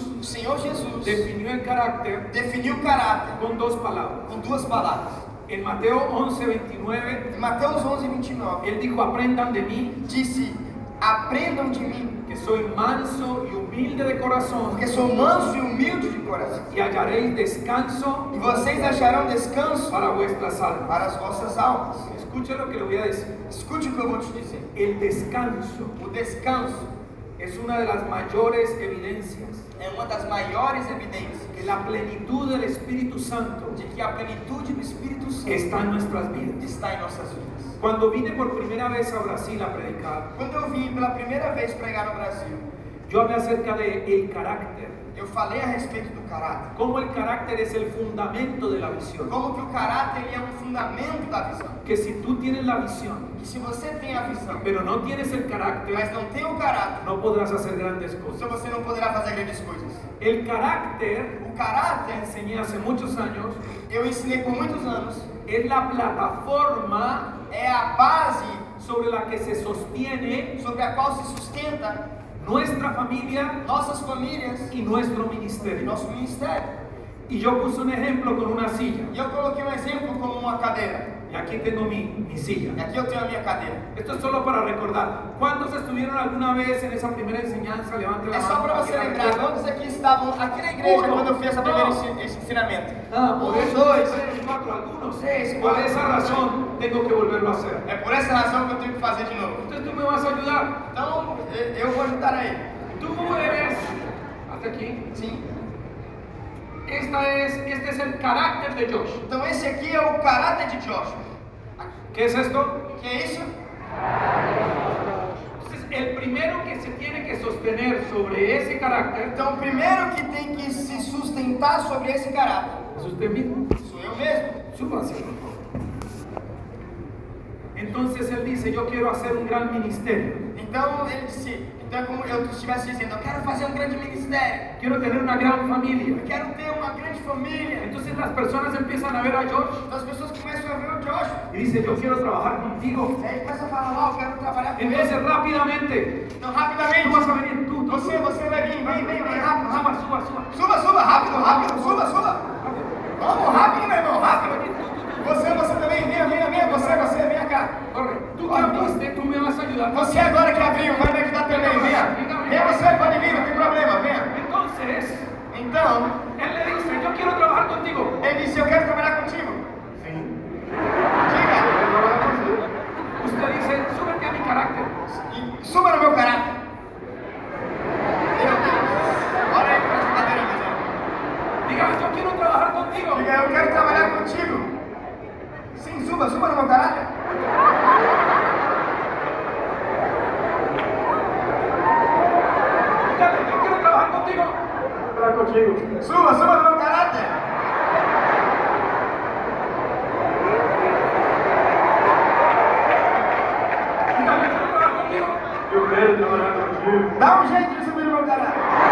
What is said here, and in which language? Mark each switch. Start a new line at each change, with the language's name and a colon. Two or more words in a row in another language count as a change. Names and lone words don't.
Portuguese: O Senhor Jesus
Spanish: definió el carácter
Portuguese: definiu o caráter
Spanish: con dos palabras.
Portuguese: com duas palavras.
Spanish: En Mateo 11:29,
Portuguese: Em Mateus 11:29,
Spanish: Él dijo, aprendan de mí,
Portuguese: disse: Aprendam de mim,
Spanish: que soy manso y humilde de corazón,
Portuguese: porque sou manso e humilde de coração.
Spanish: y hallaréis descanso
Portuguese: E vocês acharão descanso
Spanish: para vuestras almas.
Portuguese: para as vossas almas.
Spanish: Escuche lo que le voy a decir.
Portuguese: Escute o que eu vou te dizer.
Spanish: El descanso
Portuguese: O descanso
Spanish: es una de las mayores evidencias
Portuguese: é uma das maiores evidências
Spanish: que la plenitud del Espíritu Santo
Portuguese: de que a plenitude do Espírito Santo
Spanish: está en nuestras vidas.
Portuguese: está em nossas vidas.
Spanish: Cuando vine por primera vez a Brasil a predicar,
Portuguese: Quando eu vim pela primeira vez pregar no Brasil,
Spanish: yo hablé acerca de el carácter,
Portuguese: eu falei a respeito do caráter.
Spanish: cómo el carácter es el fundamento de la visión.
Portuguese: Como que o caráter ele é um fundamento da visão.
Spanish: Que si tú tienes la visión,
Portuguese: Que se você tem a visão,
Spanish: pero no tienes el
Portuguese: mas
Spanish: carácter,
Portuguese: não tem o caráter,
Spanish: no podrás hacer grandes
Portuguese: então
Spanish: cosas.
Portuguese: você não poderá fazer grandes coisas.
Spanish: El carácter,
Portuguese: O
Spanish: te
Portuguese: caráter,
Spanish: enseñé hace muchos años,
Portuguese: eu ensinei por muitos anos,
Spanish: es la plataforma
Portuguese: é a base
Spanish: sobre la que se sostiene
Portuguese: sobre a qual se sustenta
Spanish: nuestra familia
Portuguese: nossas famílias
Spanish: y nuestro
Portuguese: e
Spanish: ministerio.
Portuguese: nosso ministério.
Spanish: Y yo puse un ejemplo con una silla.
Portuguese: E eu coloquei um exemplo como uma cadeira.
Spanish: Y aquí tengo mi silla.
Portuguese: E aqui eu tenho a minha cadeira.
Spanish: Esto es solo para recordar. ¿Cuántos estuvieron alguna vez en esa primera enseñanza? Levanten la
Portuguese: É só
Spanish: mano.
Portuguese: para você
Spanish: Aquí la
Portuguese: lembrar,
Spanish: recuerdan.
Portuguese: quantos aqui estavam aqui na igreja quando eu fiz essa primeira esse ensinamento?
Spanish: Por eso,
Portuguese: dois.
Spanish: 3, 4, algunos.
Portuguese: Seis,
Spanish: Por cuatro. esa razón tengo que volverlo a hacer.
Portuguese: É por essa razão que eu tenho que fazer de novo.
Spanish: Entonces tú me vas a ayudar.
Portuguese: Então, eu vou ajudar aí.
Spanish: Tú eres, hasta aquí,
Portuguese: Sim.
Spanish: este es el carácter de Josh.
Portuguese: Então, esse aqui é o caráter de Joshua.
Spanish: ¿Qué es esto?
Portuguese: Que é isso?
Spanish: Entonces, el primero que se tiene que sostener sobre ese carácter
Portuguese: Então, o primeiro que tem que se sustentar sobre esse caráter
Spanish: es usted mismo.
Portuguese: sou eu mesmo.
Spanish: Súbanse, por favor. Entonces él dice, yo quiero hacer un gran ministerio.
Portuguese: Então, ele disse, então é como eu estivesse dizendo, eu quero fazer um grande ministério.
Spanish: Quiero tener una gran familia.
Portuguese: Eu quero ter uma grande família.
Spanish: Entonces las personas empiezan a ver a Josh
Portuguese: Então, as pessoas começam a ver o Joshua.
Spanish: y dice, yo quiero trabajar contigo.
Portuguese: Aí começa a falar, ó, eu quero trabalhar com ele.
Spanish: Entonces rápidamente,
Portuguese: Então,
Spanish: tú
Portuguese: rapidamente.
Spanish: vas a venir, tú.
Portuguese: Você vai vir, vem, rápido, rápido.
Spanish: Suba.
Portuguese: Suba, rápido, suba. Vamos, rápido, meu irmão, rápido. Você também, venha, você, vem cá. Corre.
Spanish: Tú que abriste, tú me vas a ayudar.
Portuguese: Você agora que abriu, vai me ajudar também, venha. Venha você, pode vir, não tem problema, venha.
Spanish: Entonces,
Portuguese: Então,
Spanish: él le dice, yo quiero trabajar contigo.
Portuguese: ele disse, eu quero trabalhar contigo.
Spanish: Diga. Usted dice, súbete a mi carácter.
Portuguese: E suba no meu caráter. Meu Deus. Olha aí pra essa cadeira, meu irmão.
Spanish: Diga, yo quiero trabajar contigo.
Portuguese: Diga, eu quero trabalhar contigo. Sim, suba no meu caráter.
Spanish: Dígale, yo quiero trabajar contigo.
Portuguese: Trabalhar contigo. Suba no meu caráter.
Spanish: Dígale, yo quiero trabajar contigo.
Portuguese: Eu quero trabalhar contigo. Dá um jeito de subir no meu caráter.